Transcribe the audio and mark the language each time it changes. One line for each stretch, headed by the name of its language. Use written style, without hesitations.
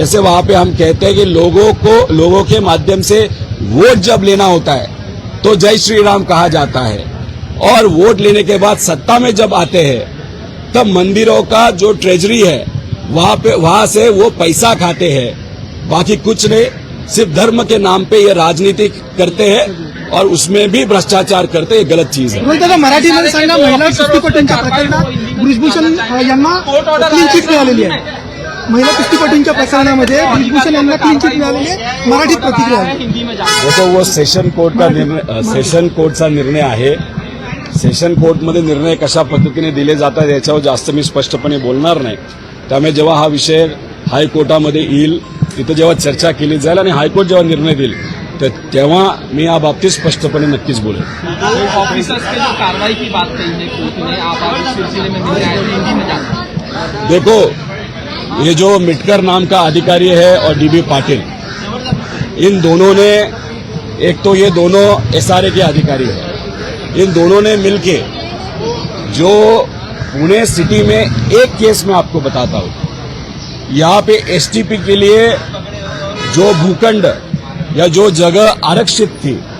Hindi: ऐसे वहां पे हम कहते हैं कि लोगों के माध्यम से वोट जब लेना होता है तो जय श्री राम कहा जाता है, और वोट लेने के बाद सत्ता में जब आते हैं तब मंदिरों का जो ट्रेजरी है वहां से वो पैसा खाते हैं। बाकी कुछ नहीं, सिर्फ धर्म के नाम पे ये राजनीति करते हैं और उसमें भी भ्रष्टाचार करते हैं। गलत चीज है।
Marathi: दादा, मराठीमध्ये सांगा, महिला कुस्तीपटूंच्या प्रकरणात ब्रिजभूषण यांना क्लीन चिट मिळालेली आहे। महिला कुस्तीपटूंच्या प्रकरणामध्ये ब्रिजभूषण यांना क्लीन चिट मिळालेली आहे। मराठीत प्रतिक्रिया आहे। देखो वो सेशन कोर्टचा निर्णय आहे। सेशन कोर्टमध्ये निर्णय कशा पद्धतीने दिले जातात याच्यावर जास्त मी स्पष्टपणे बोलणार नाही। त्यामुळे जेव्हा हा विषय हायकोर्टामध्ये येईल तिथे जेव्हा चर्चा केली जाईल आणि हायकोर्ट जेव्हा निर्णय देईल तेव्हा मी या बाबतीत स्पष्टपणे नक्कीच बोलेन।
Hindi: ऑफिसर्स की जो कार्रवाई की बात कही है कोर्ट ने, आप आज इस सिलसिले में मिलने आए थे, हिंदी में जानते। देखो, ये जो मिटकर नाम का अधिकारी है और डीबी पाटिल, इन दोनों ने, एक तो ये दोनों एसआरए के अधिकारी हैं, इन दोनों ने मिलके जो पुणे सिटी में एक केस में आपको बताता हूं, यहाँ पे एसटीपी के लिए जो भूखंड या जो जगह आरक्षित थी